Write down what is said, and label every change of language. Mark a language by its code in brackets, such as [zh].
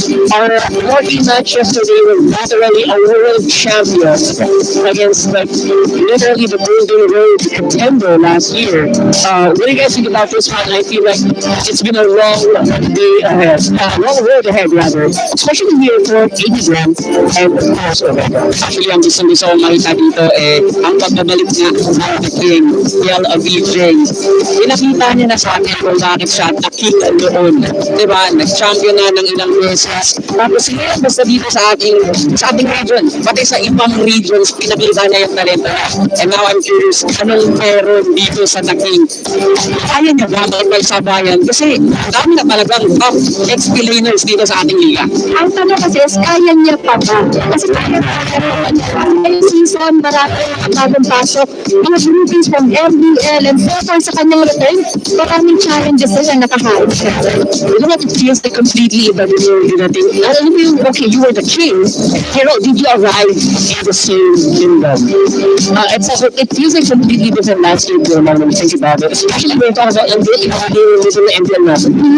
[en] Our morning match yesterday was literally a world champion against like literally the Golden Road contender last year. What do you guys think about this one? I feel like it's been a long day ahead. Long road head rather, especially here for 80 grams and crossover. [tl] Actually, ang gusto kong makita dito ang pagbabalik nga ng The King, Mpl Ph. Pinakita niya na sa akin kung bakit siya the king noon. Diba? Nag-champion na ng ilang beses. Tapos hindi lang basta dito sa ating region, pati sa ibang regions, pinakita niya yung talento niya. [en] And now I'm curious, [tl] anong meron dito sa The King? Kaya niya ba makipagsabayan? Kasi dami na talagang top ex-laners dito sa ating liga. Ang tanong kasi is, kaya niya pa ba? Kasi kaya ngayong season, marami bagong pasok, mga groupies from MPL and so far sa kanyang return, maraming challenges na siya nakaharap siya. [en] You know what, it feels like completely [tl] iba din yung dinating. Alam mo yung, [en] okay, you were the king, pero did you arrive in the same kingdom? It feels like completely different landscape though now when you think about it. Especially when you talk about MPL, yung little MPL natin.